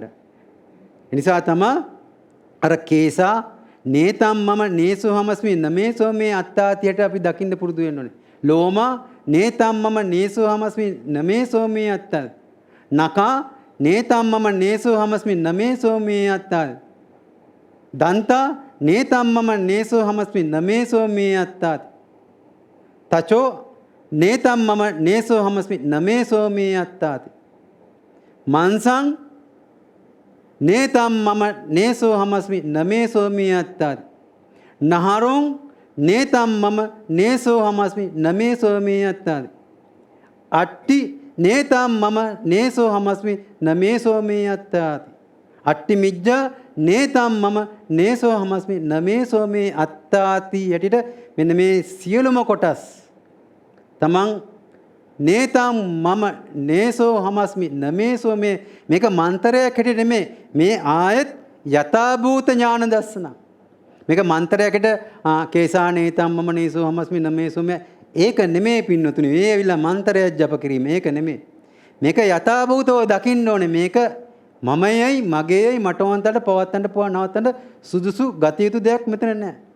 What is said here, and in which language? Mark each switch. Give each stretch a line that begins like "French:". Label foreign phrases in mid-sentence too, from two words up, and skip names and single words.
Sinhala: ඒ නිසා තමයි අර
Pali: කේසා නේතම් මම නේසෝ හමස්මි නමේසෝ මේ අත්තාතියට
Sinhala: අපි දකින්න පුරුදු වෙන්න ඕනේ.
Pali: ලෝමා නේතම් මම නේසෝ හමස්මි නමේසෝ මේ අත්තා. නකා නේතම් මම නේසෝ හමස්මි නමේසෝ මේ අත්තා. දන්තා නේතම් මම නේසෝ හමස්මි නමේසෝ මේ අත්තාති. තචෝ නේතම් මම නේසෝ හමස්මි නමේසෝ මේ අත්තාති. මන්සං නේතම් මම නේසෝ හමස්මි නමේසෝ මේ අත්තාති. නහරොං නේතම් මම නේසෝ හමස්මි නමේසෝ මේ අත්තාති. අට්ටි නේතම් මම නේසෝ හමස්මි නමේසෝ මේ අත්තාති. අට්ටි මිජ්ජා නේතම් මම නේසෝ හමස්මි නමේසෝ මේ අත්තාති
Sinhala: යටිට මෙන්න මේ සියලුම කොටස් තමන්
Pali: නේතම් මම නේසෝ හමස්මි නමේසෝ
Sinhala: මේක මන්තරයක් හැටියට නෙමෙයි මේ ආයත් යථාභූත ඥාන දර්ශන මේක මන්තරයකට
Pali: කේසා නේතම් මම නේසෝ හමස්මි නමේසෝ
Sinhala: ඒක නෙමෙයි පින්නතුනි මේ ඇවිල්ලා මන්තරයක් ජප කිරීම ඒක නෙමෙයි මේක යථාභූතව දකින්න ඕනේ මේක මමයයි මගේයයි මටවන්තට පවත්තන්ට නවත්තන්ට සුදුසු ගත යුතු දෙයක් මෙතන නැහැ.